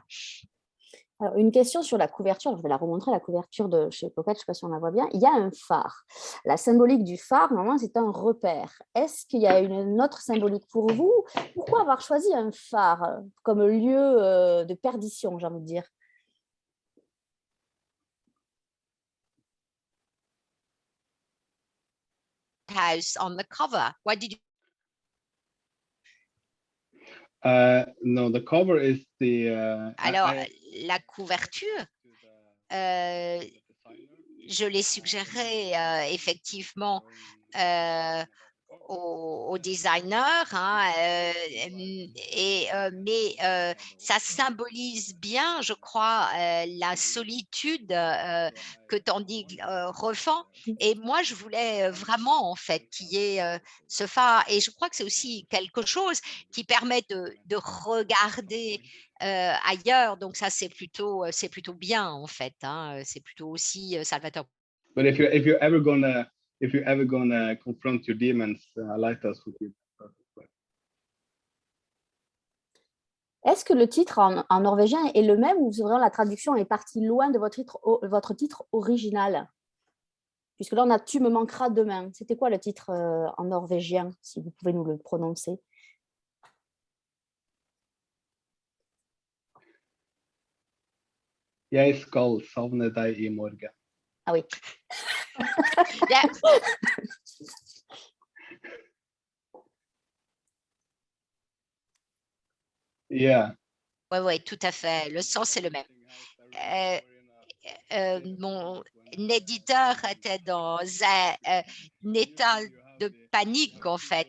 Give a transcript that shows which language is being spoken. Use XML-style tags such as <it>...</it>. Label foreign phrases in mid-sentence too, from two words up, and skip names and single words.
<fr>Alors, une question sur la couverture, je vais la remontrer, la couverture de chez Pocket, je ne sais pas si on la voit bien. Il y a un phare. La symbolique du phare, normalement, c'est un repère. Est-ce qu'il y a une autre symbolique pour vous? Pourquoi avoir choisi un phare comme lieu de perdition, j'ai envie de dire?</fr> <en>House on the cover. Why did you no, the cover is the</en> <fr>Alors la couverture, heu, je l'ai suggéré, effectivement, heu, au designer, hein, mais ça symbolise bien, je crois, la solitude, que Tandig, ressent et moi, je voulais, vraiment, en fait, qu'il y ait, ce phare et je crois que c'est aussi quelque chose qui permet de regarder, ailleurs donc ça, c'est plutôt bien, en fait, hein, c'est plutôt aussi, salvateur.</fr> <en>but if you're ever gonna confront your demons, Lighthouse would be the perfect place.</en> <fr>Est-ce que le titre en norvégien est le même ou vraiment la traduction est partie loin de votre titre original? Puisque là, on a Tu me manqueras demain. C'était quoi le titre en norvégien, si vous pouvez nous le prononcer?</fr> <no>Jeg skal savne deg i morgen.</no> <fr>Ah oui.</fr> <en>Yeah. Yeah.</en> <fr>Ouais, ouais, tout à fait. Le sens est le même. Mon éditeur était dans un état de panique, en fait.</fr>